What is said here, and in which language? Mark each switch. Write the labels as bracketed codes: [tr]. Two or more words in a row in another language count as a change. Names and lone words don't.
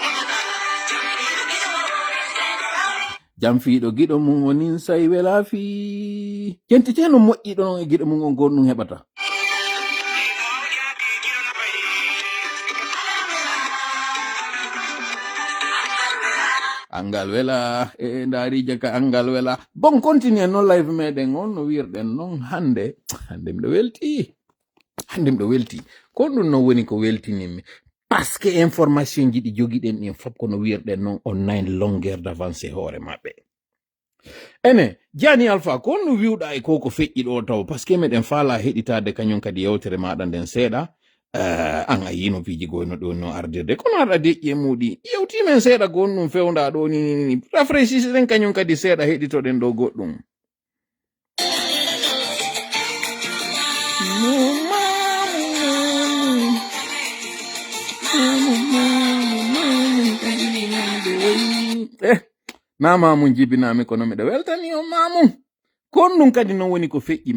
[ff] jam fiiɗo giɗo mum onin say wela fi jentiteno moƴƴiɗo non e giɗo mum on gonɗum heɓata angal wela ndari jaka angal wela [fr] bon continue [ff] non live meɗen on no wirɗen non hande miɗo welti ko ɗum no woni ko weltinimi [fr] parce que information [ff] ji ɗi jogiɗen ɗin fop kono wirɗen non online [fr] longueur d'avance [ff] hoore maɓɓe ene Jani Alpha ko no wiwɗa e koko feƴƴi ɗo taw [fr] parce que [ff] meɗen faala heɗitade kañum kadi yewtere maɗa nden seeɗa an a yino piji goyno ɗo no ardirde kono aɗa deƴƴi e muɗi yewtimen seeɗa gonɗum fewda ɗo ni rafraisisɗen kañum kadi seeɗa heɗitoɗen ɗo goɗɗum na Mamou jibinami kono miɗa weltani on Mamou kon ɗum kadi non woni ko feƴƴi